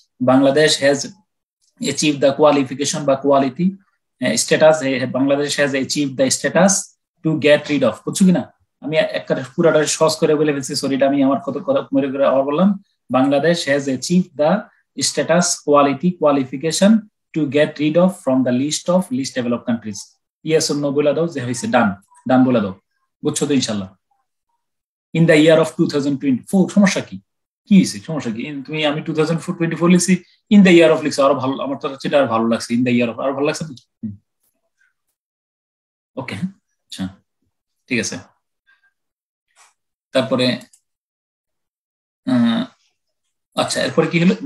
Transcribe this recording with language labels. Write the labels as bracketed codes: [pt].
[en] Bangladesh has achieved the qualification [bn] বা [en] quality status, Bangladesh has achieved the status to get rid of, [bn] বুঝছো কিনা? আমি একটা পুরাটা সহজ করে বলে ফেলছি, সরি, এটা আমি আমার কথা মেরে করে আবার বললাম। [en] Bangladesh has achieved the status qualification to get rid of from the list of least developed countries. Yes or no [bn] বলে দাও যে হইছে, ডান বলে দাও, বুঝছো তো ইনশাআল্লাহ। [en] In the year of 2024, [bn] সমস্যা কি হইছে? সমস্যা কি? তুমি, আমি 2024 লিখছি, [en] in the year of [bn] লিখছি, আরো ভালো, আমার তো সেটা আর ভালো লাগছে, ইন দ্য ইয়ার অফ আরো ভালো লাগছে। ওকে, আচ্ছা, ঠিক আছে। তারপরে আচ্ছা, এরপরে কি হলো?